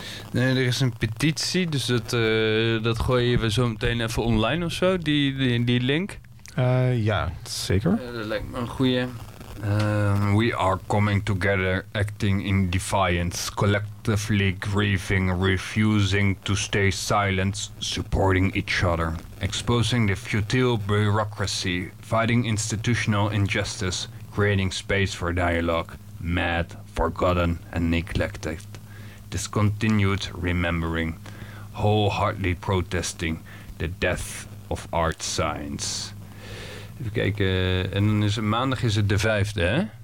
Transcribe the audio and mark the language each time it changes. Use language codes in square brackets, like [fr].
[nl] Nee, er is een petitie, dus dat gooien we zo meteen even online of zo, die link. Ja, zeker. Dat lijkt me een goeie. [en] We are coming together, acting in defiance, collectively grieving, refusing to stay silent, supporting each other, exposing the futile bureaucracy, fighting institutional injustice, creating space for dialogue, mad, forgotten and neglected. Discontinued remembering, wholeheartedly protesting the death of art science. [nl] Even kijken, en dan is het maandag is het de 5e, hè?